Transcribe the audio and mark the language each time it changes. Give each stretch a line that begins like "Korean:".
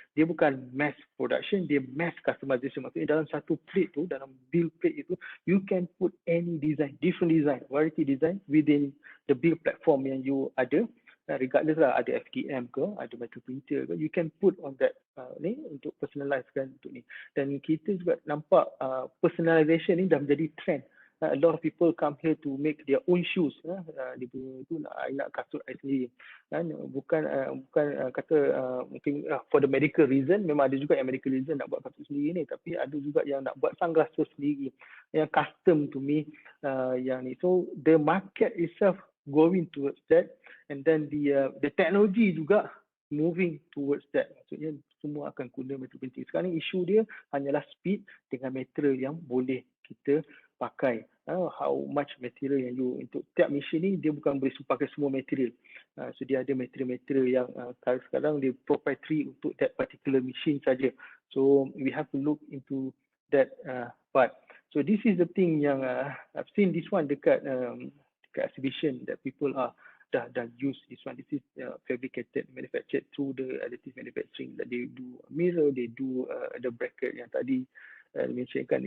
Malay: Dia bukan mass production,
English: dia mass customization.
Malay: Maksudnya dalam satu plate tu,
English: dalam build plate itu, you can put any design, different design, variety design within the build platform yang you ada. Regardless lah, ada FDM ke, ada metal printer ke, you can put on that ni untuk personalize kan untuk ni.
Malay: Dan kita juga nampak personalization ni dah menjadi trend.
English: A lot of people come here to make their own shoes.
Malay: Dia tu nak kasut I sendiri. Bukan kata mungkin
English: for the medical reason,
Malay: memang ada juga yang medical reason nak buat kasut sendiri ni, tapi ada juga yang nak buat sunglasses sendiri, yang custom to me yang ni.
English: So the market itself going towards that, and then the technology juga moving towards that.
Malay: Maksudnya semua akan guna metal printing. Sekarang ni isu dia hanyalah speed dengan material yang boleh kita pakai. How much material yang you, untuk tiap mesin ni dia bukan boleh pakai semua material. So dia ada material-material yang sekarang dia proprietary untuk that particular machine saja.
English: So we have to look into that part. So this is the thing yang I've seen this one
Malay: dekat exhibition
English: that people are dah use this one. This is fabricated, manufactured through the additive manufacturing. That they do mirror, they do the bracket yang tadi mentionkan.